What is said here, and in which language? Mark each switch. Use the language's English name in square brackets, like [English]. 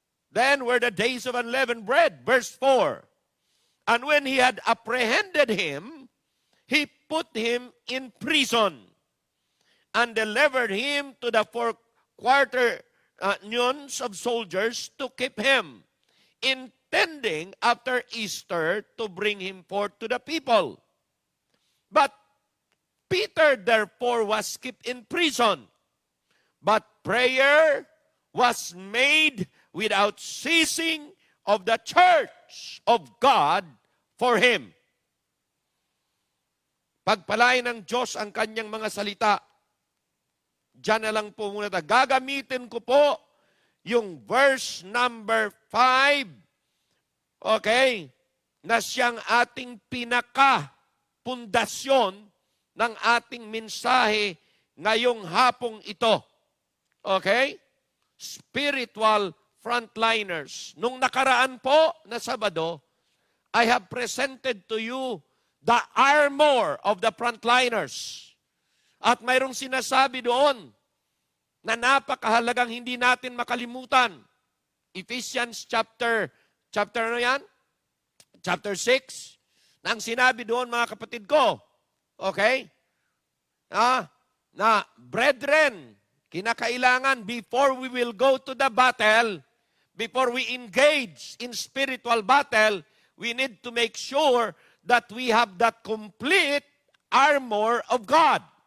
[English] Then were the days of unleavened bread. Verse 4. And when he had apprehended him, he put him in prison and delivered him to the 4 quaternions of soldiers to keep him, intending after Easter to bring him forth to the people. But Peter therefore was kept in prison. But prayer was made without ceasing of the church of God for him. [Filipino] Pagpalain ng Diyos ang kanyang mga salita. Diyan na lang po muna tayo. Gagamitin ko po yung verse number 5. Okay? Na siyang ating pinaka-pundasyon ng ating mensahe ngayong hapong ito. [English] Okay? Spiritual frontliners. [Filipino] Nung nakaraan po na Sabado, [English] I have presented to you the armor of the frontliners. [Filipino] At mayroong sinasabi doon na napakahalagang hindi natin makalimutan. Ephesians chapter ano yan? Chapter 6. Na ang sinabi doon, mga kapatid ko, okay? [English] Na brethren, kinakailangan before we will go to the battle, before we engage in spiritual battle, we need to make sure that we have that complete armor of God.